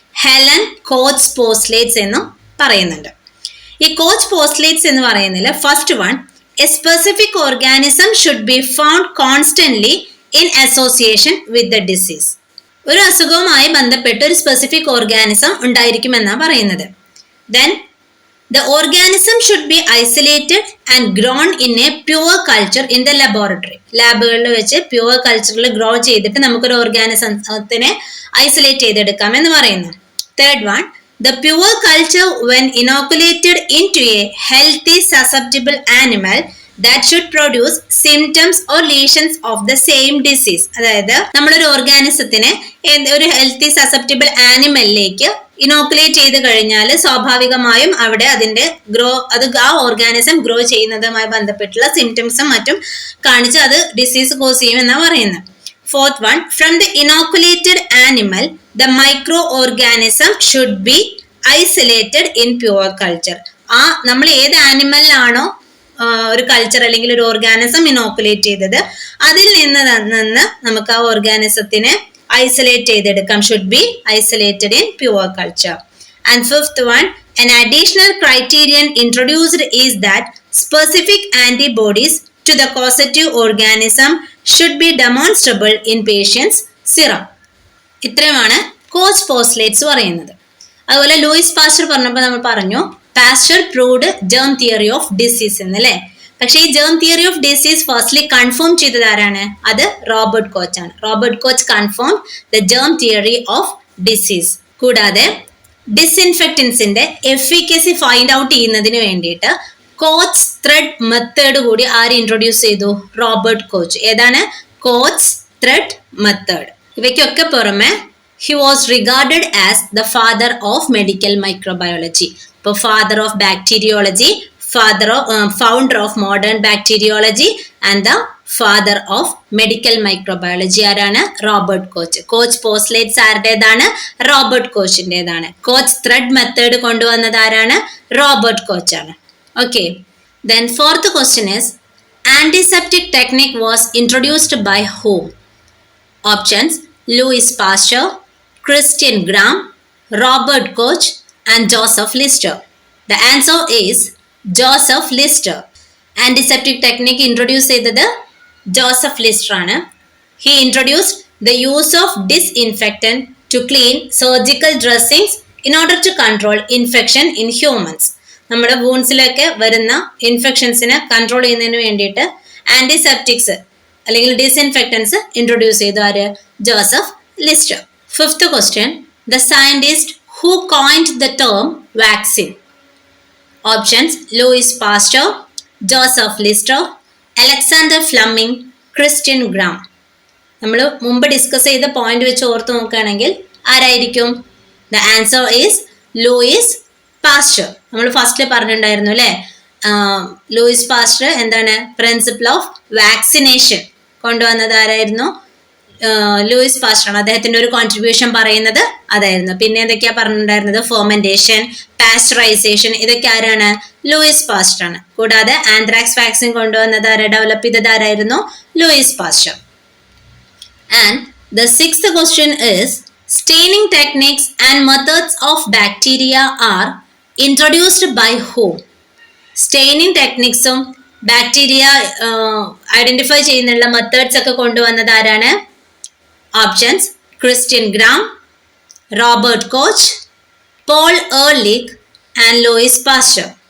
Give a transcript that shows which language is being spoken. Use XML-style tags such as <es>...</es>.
<ml>Helen coach postulates എന്നും പറയുന്നുണ്ട്. ഈ കോച്ച് പോസ്റ്റ്ലേറ്റ്സ് എന്ന് പറയുന്നതിൽ first one,</ml> <en>A specific organism should be found constantly in association with the disease.</en> <ml>ഒരു അസുഖവുമായി ബന്ധപ്പെട്ട് ഒരു സ്പെസിഫിക് ഓർഗാനിസം ഉണ്ടായിരിക്കുമെന്നാണ് പറയുന്നത്.</ml> <en>Then the organism should be isolated and grown in a pure culture in the laboratory.</en> <ml>ലാബുകളിൽ വെച്ച് pure കൾച്ചറിൽ grow ചെയ്തിട്ട് നമുക്കൊരു ഓർഗാനിസത്തിനെ isolate ചെയ്തെടുക്കാം എന്ന് പറയുന്നു.</ml> <en>Third one, the pure culture when inoculated into a healthy susceptible animal that should produce symptoms or lesions of the same disease.</en> <ml>അതായത് നമ്മളൊരു ഓർഗാനിസത്തിനെ ഒരു ഹെൽത്തി സസെപ്റ്റിബിൾ ആനിമലിലേക്ക് ഇനോക്കുലേറ്റ് ചെയ്ത് കഴിഞ്ഞാൽ സ്വാഭാവികമായും അവിടെ അതിന്റെ ആ ഓർഗാനിസം ഗ്രോ ചെയ്യുന്നതുമായി ബന്ധപ്പെട്ടുള്ള സിംറ്റംസും മറ്റും കാണിച്ച് അത് ഡിസീസ് കോസ് ചെയ്യും എന്നാണ് പറയുന്നത്.</ml> <en>Fourth one, from the inoculated animal the microorganism should be isolated in pure culture.</en> <ml>ആ നമ്മൾ ഏത് ആനിമലിലാണോ ഒരു കൾച്ചർ അല്ലെങ്കിൽ ഒരു ഓർഗാനിസം ഇനോക്കുലേറ്റ് ചെയ്തത് അതിൽ നിന്ന് നമുക്ക് ആ ഓർഗാനിസത്തിനെ isolate ചെയ്തെടുക്കാം.</ml> <en>should be isolated in pure culture. And fifth one, an additional criterion introduced is that specific antibodies to the causative organism should be demonstrable in patients' serum.</en> <ml>ഇത്രയുമാണ് coach postulates പറയുന്നത്. അതുപോലെ Louis Pasteur പറഞ്ഞപ്പോൾ നമ്മൾ പറഞ്ഞു</ml> <en>Pasteur proved germ theory of disease</en> <ml>എന്നല്ലേ. പക്ഷേ ഈ germ theory of disease firstly confirm ചെയ്തത് ആരാണ്? അത് റോബർട്ട് കോച്ച് ആണ്.</ml> <en>Robert Koch confirm the germ theory of disease.</en> <ml>കൂടാതെ ഡിസ്ഇൻഫെക്റ്റൻസിന്റെ എഫിക്കസി ഫൈൻഡ് ഔട്ട് ചെയ്യുന്നതിന് വേണ്ടിയിട്ട് കോച്ച് ത്രെഡ് മെത്തേഡ് കൂടി ആര് ഇൻട്രൊഡ്യൂസ് ചെയ്തു? Robert coach. ഏതാണ്? Coach thread method. ഇവയ്ക്കൊക്കെ പുറമെ</ml> <en>he was regarded as the father of medical microbiology. ഇപ്പോൾ father of bacteriology, founder of modern bacteriology and the father of medical microbiology ആരാണ്?</en> <ml>Robert coach. Coach postulates ആരുടേതാണ്? Robert കോച്ചിൻ്റെതാണ്. Coach thread method കൊണ്ടുവന്നത് ആരാണ്? Robert coach ആണ്.</ml> <en>Okay, then fourth question is antiseptic technique was introduced by whom? Options: Louis Pasteur, Christian Gram, Robert Koch and Joseph Lister. The answer is Joseph Lister. Antiseptic technique introduce</en> <ml>ചെയ്തത് Joseph ലിസ്റ്റർ ആണ്.</ml> <en>He introduced the use of disinfectant to clean surgical dressings in order to control infection in humans.</en> <ml>നമ്മുടെ വൂൺസിലൊക്കെ വരുന്ന ഇൻഫെക്ഷൻസിനെ control ചെയ്യുന്നതിന് വേണ്ടിയിട്ട് antiseptics അല്ലെങ്കിൽ ഡിസ്ഇൻഫെക്റ്റൻസ് introduce ചെയ്തു ആര്? Joseph ലിസ്റ്റർ.</ml> <en>Fifth question, the scientist who coined the term vaccine. Options: Louis Pasteur, Joseph Lister, Alexander Fleming, Christian Gram.</en> <ml>നമ്മൾ മുമ്പ് discuss ചെയ്ത പോയിന്റ് വെച്ച് ഓർത്ത് നോക്കുകയാണെങ്കിൽ ആരായിരിക്കും?</ml> <en>The answer is Louis Pasteur.</en> <ml>നമ്മൾ ഫസ്റ്റിൽ പറഞ്ഞിട്ടുണ്ടായിരുന്നു അല്ലേ? ലൂയിസ് പാസ്റ്റർ എന്താണ്? പ്രിൻസിപ്പിൾ ഓഫ് വാക്സിനേഷൻ കൊണ്ടുവന്നത് ആരായിരുന്നു? ലൂയിസ് പാസ്റ്റർ ആണ്. അദ്ദേഹത്തിന്റെ ഒരു കോൺട്രിബ്യൂഷൻ പറയുന്നത് അതായിരുന്നു. പിന്നെ എന്തൊക്കെയാ പറഞ്ഞിട്ടുണ്ടായിരുന്നത്? ഫെർമെന്റേഷൻ, പാസ്ചറൈസേഷൻ, ഇതൊക്കെ ആരാണ്? ലൂയിസ് പാസ്റ്റർ ആണ്. കൂടാതെ ആന്ത്രാക്സ് വാക്സിൻ കൊണ്ടുവന്നത് ഡെവലപ്പ് ചെയ്തത് ആരായിരുന്നു? Louis Pasteur.</ml> <en>And the sixth question is staining techniques and methods of bacteria are introduced by whom?</en> <ml>Staining ടെക്നിക്സും bacteria identify ചെയ്യുന്നുള്ള methods ഒക്കെ കൊണ്ടുവന്നത് ആരാണ്? Options: Christian gram, Robert coach, Paul Ehrlich and Louis Pasteur.</ml>